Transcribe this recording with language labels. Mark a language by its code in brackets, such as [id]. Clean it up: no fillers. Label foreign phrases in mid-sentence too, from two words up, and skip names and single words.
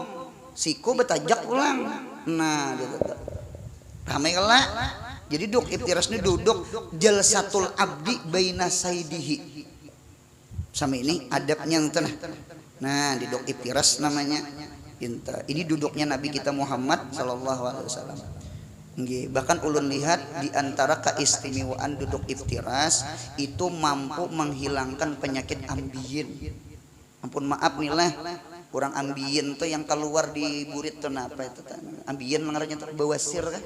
[bjn] Siku betajak ulang. Nah, ramai kala. Jadi duduk iftiras ini duduk [ar] جلسة العبد بين سيده. [bjn] Sama ini adabnya tenah. Nah, duduk iftiras namanya. Inta. Ini duduknya Nabi kita Muhammad [ar] صلى الله عليه وسلم. [bjn] Bahkan ulun lihat di antara keistimewaan duduk iftiras itu mampu menghilangkan penyakit ambien. Ampun maaf nih lah, kurang ambien tuh yang keluar di burit tuh apa itu? Ambien mengarahnya tuh bawasir kan?